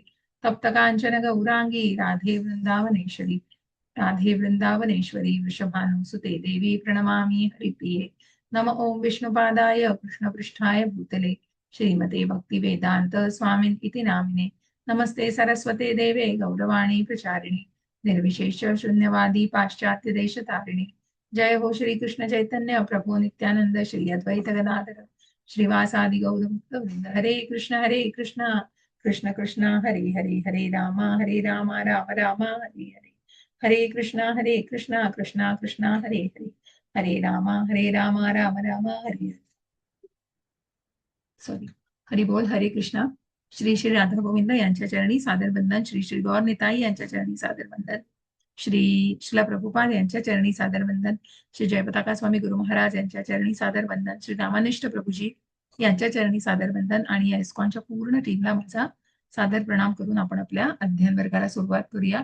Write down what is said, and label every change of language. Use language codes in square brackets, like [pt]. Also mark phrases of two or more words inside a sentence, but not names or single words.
[sa] तप्त काञ्चन गौराङ्गी राधे वृन्दावनेश्वरी वृषभानुसुते देवी प्रणमामि हरिप्रिये। नम ओम विष्णुपादाय कृष्णपृष्ठाय भूतले श्रीमते भक्तिवेदांत स्वामिन् इति नामिने। नमस्ते सरस्वते देवे गौरवाणी प्रचारिणे निर्विशेष शून्यवादी पाश्चात्य देश तारिणे। जय हो श्री कृष्ण चैतन्य प्रभु नित्यानंद श्री अद्वैत गदाधर श्रीवासादि गौर भक्त वृंद। हरे कृष्ण कृष्ण कृष्ण हरे हरे हरे राम राम राम हरे हरे। हरे कृष्ण कृष्ण कृष्ण हरे हरे हरे राम राम राम हरे। [mr] सॉरी। हरि बोल। हरे कृष्णा। श्री श्री राधा गोविंद यांच्या चरणी सादर वंदन। श्री श्री गौर निताई यांच्या चरणी सादर वंदन। श्री शिला प्रभुपाद यांच्या चरणी सादर वंदन। श्री जयपताका स्वामी गुरु महाराज यांच्या चरणी सादर वंदन। श्री रामानिष्ठ प्रभूजी यांच्या चरणी सादर वंदन। आणि या इस्कॉनच्या पूर्ण टीमला माझा सादर प्रणाम करून आपण आपल्या अध्ययन वर्गाला सुरुवात करूया।